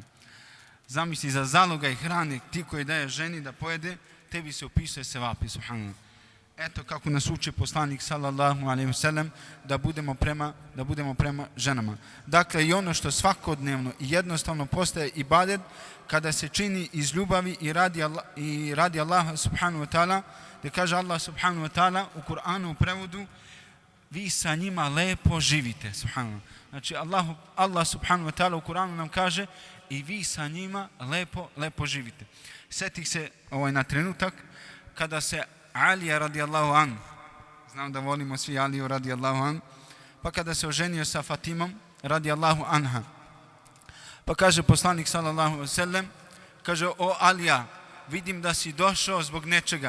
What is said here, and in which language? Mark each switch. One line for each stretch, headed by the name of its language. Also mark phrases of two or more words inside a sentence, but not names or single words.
Bosnian: Zamisli za zalogaj hrane ti koji daje ženi da pojede, tebi se upisuje sevapi, subhanallah. Eto kako nas uči poslanik
Arabic: صلى الله عليه وسلم
Bosnian: da budemo prema ženama. Dakle, i ono što svakodnevno i jednostavno postaje ibadet, kada se čini iz ljubavi i radi Allaha
Arabic: سبحانه وتعالى,
Bosnian: da kaže Allah
Arabic: سبحانه وتعالى
Bosnian: u Kur'anu u prevodu, vi sa njima lepo živite, subhanallah. Znači Allah
Arabic: سبحانه وتعالى
Bosnian: u Kur'anu nam kaže i vi sa njima lepo živite. Sjetih se na trenutak kada se Alija
Arabic: رضي الله عن,
Bosnian: znam da volimo svi Aliju
Arabic: رضي الله عن,
Bosnian: pa kada se oženio sa Fatimom
Arabic: رضي الله عنها,
Bosnian: pa kaže poslanik
Arabic: صلى الله عليه وسلم,
Bosnian: kaže, o Alija, vidim da si došao zbog nečega.